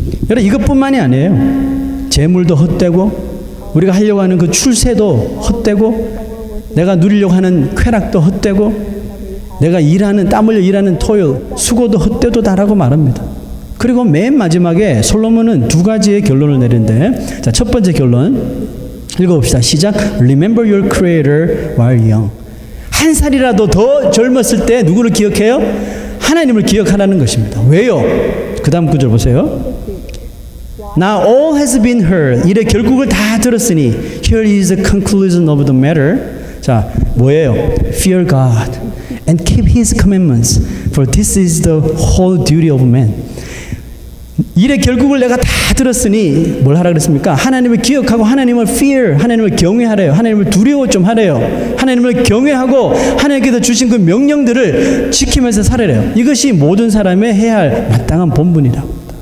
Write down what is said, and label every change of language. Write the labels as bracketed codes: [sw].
[ko] 여러분 이것뿐만이 아니에요. 재물도 헛되고 우리가 하려고 하는 그 출세도 헛되고 내가 누리려고 하는 쾌락도 헛되고 내가 일하는 땀 흘려 일하는 토일 수고도 헛되도다라고 말합니다. 그리고 맨 마지막에 솔로몬은 두 가지의 결론을 내리는데, 자, 첫 번째 결론 읽어봅시다. 시작. [en] Remember your creator while young. [ko] 한 살이라도 더 젊었을 때 누구를 기억해요? 하나님을 기억하라는 것입니다. 왜요? 그 다음 구절 보세요. [en] Now all has been heard. [ko] 이래 결국을 다 들었으니 [en] here is the conclusion of the matter. [ko] 자, 뭐예요? [en] Fear God and keep His commandments, for this is the whole duty of man. [ko] 일의 결국을 내가 다 들었으니 뭘 하라 그랬습니까? 하나님을 기억하고 하나님을 fear, 하나님을 경외하래요. 하나님을 두려워 좀 하래요. 하나님을 경외하고 하나님께서 주신 그 명령들을 지키면서 살아래요. 이것이 모든 사람의 해야 할 마땅한 본분이라고.